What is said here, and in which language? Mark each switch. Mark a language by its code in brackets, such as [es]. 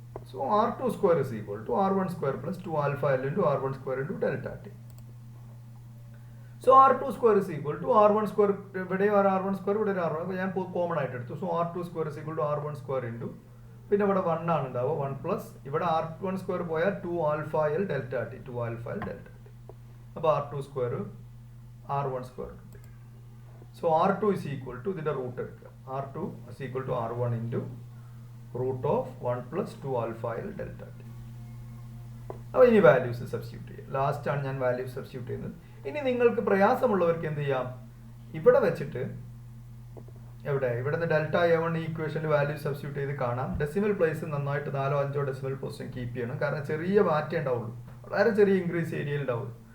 [en] So R2 square is equal to R1 square plus 2 alpha L into R1 square into delta T. So R2 square is equal to R1 square, [ml] ഇവിടെ R1 square ഇവിടെ R1, ഞാൻ common ആയിട്ട് എടുത്തു. [en] so R2 square is equal to R1 square into, [ml] പിന്നെ ഇവിടെ 1 ആണ് ഉണ്ടാവുക, 1 plus ഇവിടെ R1 square പോയാൽ 2 alpha L delta T, 2 alpha L delta T. അപ്പോൾ R2 square R1 square. [en] so R2 is equal to, [ml] ഇതിൻ്റെ റൂട്ട് എടുക്കുക, [en] R2 is equal to R1 into root of 1 plus 2 alpha L delta T. [ml] അപ്പോൾ ഇനി values substitute ചെയ്യുക. Last ആണ് ഞാൻ values substitute ചെയ്യുന്നത്. ഇനി നിങ്ങൾക്ക് പ്രയാസമുള്ളവർക്ക് എന്ത് ചെയ്യാം, ഇവിടെ വെച്ചിട്ട് ഇവിടെ നിന്ന് ഡെൽറ്റ A1 ഈക്വേഷനിൽ വാല്യൂ സബ്സ്റ്റിറ്റ്യൂട്ട് ചെയ്ത് കാണാം. ഡെസിമൽ പ്ലേസ് നന്നായിട്ട് 4-5 ഡെസിമൽ പൊസിഷൻ കീപ്പ് ചെയ്യണം. കാരണം ചെറിയ മാറ്റേ ഉണ്ടാവുള്ളൂ, വളരെ ചെറിയ ഇൻക്രീസ് ഏരിയയിൽ ഉണ്ടാവുള്ളൂ.